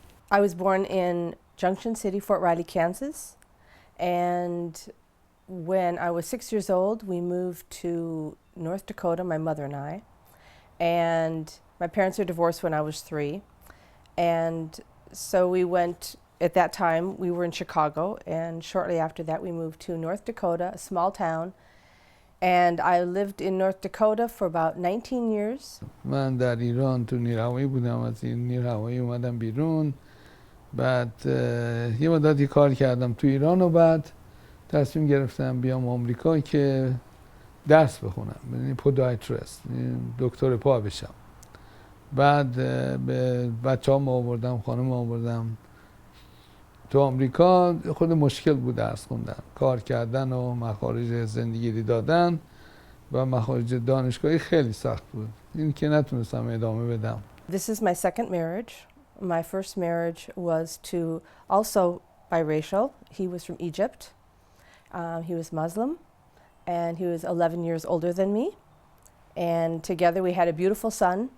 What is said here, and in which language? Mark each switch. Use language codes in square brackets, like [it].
[en] I was born in Junction City, Fort Riley, Kansas, and when I was 6 years old, we moved to North Dakota, my mother and I, and my parents were divorced when I was 3, and so we went, at that time, we were in Chicago, and shortly after that we moved to North Dakota, a small town, and I lived in North Dakota for about 19 years. [fa] من در ایران تو نیرهوایی بودم، از این نیرهوایی اومدم بیرون، بعد یه مدتی کار کردم تو ایران و بعد تصمیم گرفتم بیام آمریکا که درس بخونم، یعنی پودیاتریست، دکتر پا بشم. بعد به بچه‌ام آوردم، خانم آوردم تو آمریکا. خود مشکل بود درس خوندن، کار کردن و مخارج زندگی دادن و مخارج دانشگاهی خیلی سخت بود، این که نتونستم ادامه بدم. [en] This is my second marriage. My first marriage was to also biracial. He was from Egypt. He was Muslim, and he was 11 years older than me. And together we had a beautiful son.